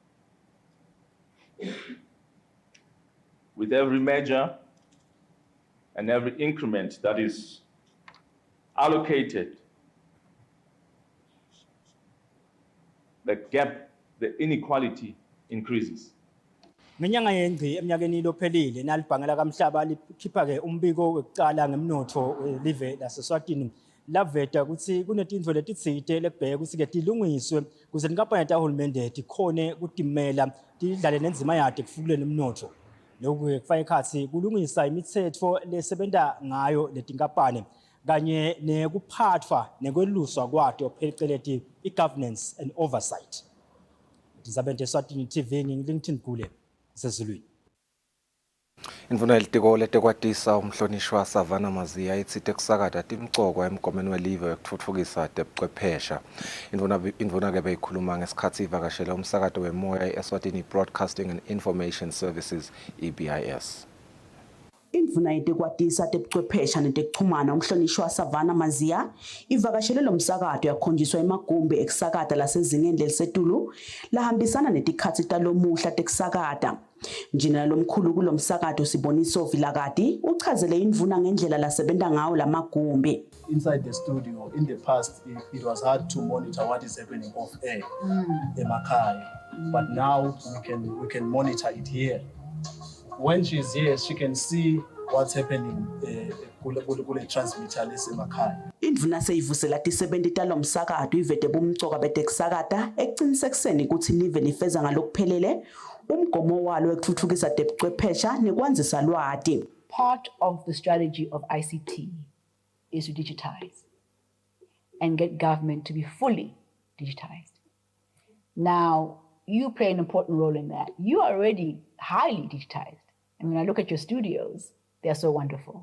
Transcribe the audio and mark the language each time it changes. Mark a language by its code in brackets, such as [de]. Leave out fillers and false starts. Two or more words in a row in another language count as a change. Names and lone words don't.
[en] With every measure and every increment that is allocated, the gap, the inequality increases. [ss] Ngenyanga yengci eminyakeni lophelile nalibhange lakamhlaba likhipha ke umbiko wekuqala ngemnotho live laseSwatini laveta ukuthi kunetindvo letitsite lekubheka ukuthi ke tilungiswe kuze tinkampani tahulumende tikhone kutimela tidlale nenzima yato ekufuleni umnotho. Lokhu kufaka ekhatsi kulungisa imitsetfo lesebenta ngayo letinkampani kanye nekuphathwa nekweluswa kwato phecelezi i- [en] governance and oversight. [ss] Ndizabente Eswatini TV ngilingithini Gule sezulwini. Indvuna yelitiko letekwatisa umhlonishwa Savannah Maziya itsite kusakata timcoko emgomeni welive wekutfutfukisa tebuchwephesha. Indvuna ke beyikhuluma ngesikhatsi ivakashela umsakato wemoya Eswatini Broadcasting and Information Services EBIS. Indvuna yetekwatisa tebuchwephesha netekuchumana umhlonishwa Savannah Maziya ivakashele lo msakato yakhonjiswa emagumbi ekusakata lasezingeni lelisetulu lahambisana netikhatsi talomuhla tekusakata. Njinela lomkhulu kulo msakato Siboniso Vilakati uchazele indvuna ngendlela lasebenta ngawo lamagumbi. [en] Inside the studio, in the past, it was hard to monitor what is happening off air, emakhaya. But now we can monitor it here. When she's here, she can see what's happening [ss] kule transmitter lesemakhaya. Indvuna seyivusela tisebenti talo msakato ivete bumcoka betekusakata ekucinisekiseni ukuthi live lifeza ngalokuphelele umgomo walo wekutfutfukisa tebuchwephesha nekwanzisa lwati. [en] Part of the strategy of ICT is to digitize and get government to be fully digitized. Now, you play an important role in that. You are already highly digitized. And when I look at your studios, they're so wonderful.